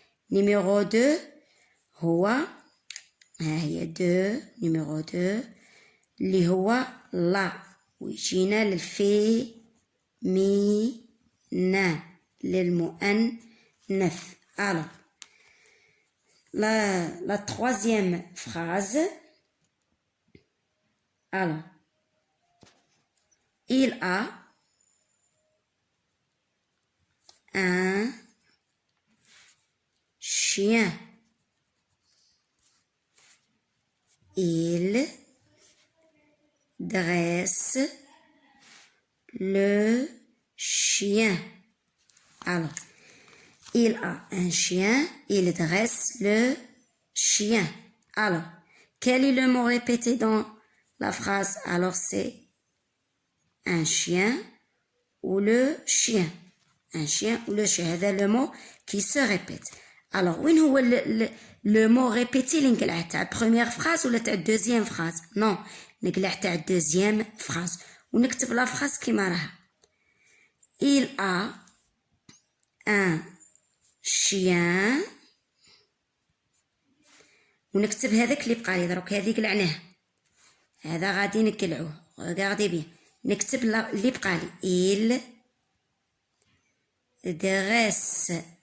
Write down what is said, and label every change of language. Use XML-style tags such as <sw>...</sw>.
<ar>numéro 2 هو ها هي numéro 2 اللي هو لا ويجينا للفيمينا للمؤنث.</ar> <fr>alors la troisième phrase. alors il a un chien. il dresse le chien. alors il a un chien, il dresse le chien. alors quel est le mot répété dans la phrase? alors c'est un chien ou le chien. un chien ou le chien</fr> <ar>هذا</ar> <fr>le mot qui se répète. alors</fr> <ar>وين هو</ar> <fr>le mot répété</fr> <ar>اللي نقلعه تاع</ar> <fr>première phrase</fr> <ar>ولا تاع</ar> <fr>deuxième phrase؟ non</fr> <ar>نقلع تاع</ar> <fr>deuxième phrase</fr> <ar>ونكتب</ar> <fr>la phrase</fr> <ar>كيما راها.</ar> <fr>il a un chien</fr> <ar>ونكتب هذاك اللي بقى لي دروك هذه قلعناه هذا غادي نقلعوه.</ar> <fr>regardez bien</fr> <ar>نكتب اللي بقى لي</ar> <fr>il dresse.</fr>